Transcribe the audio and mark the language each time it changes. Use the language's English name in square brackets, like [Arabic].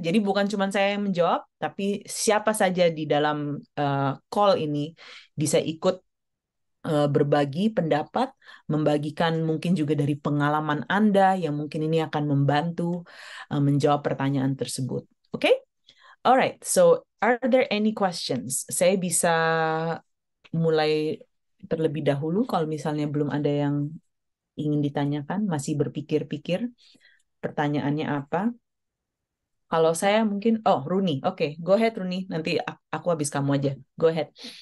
[Indonesian] Jadi bukan cuma saya yang menjawab, tapi siapa saja di dalam call ini bisa ikut berbagi pendapat, membagikan mungkin juga dari pengalaman Anda yang mungkin ini akan membantu menjawab pertanyaan tersebut. Oke? [English] Alright, so are there any questions? [Indonesian] Saya bisa mulai terlebih dahulu kalau misalnya belum ada yang ingin ditanyakan, masih berpikir-pikir pertanyaannya apa. Kalau saya mungkin, Runi, oke, [English] go ahead [Indonesian] Runi, nanti aku habis kamu aja, go ahead.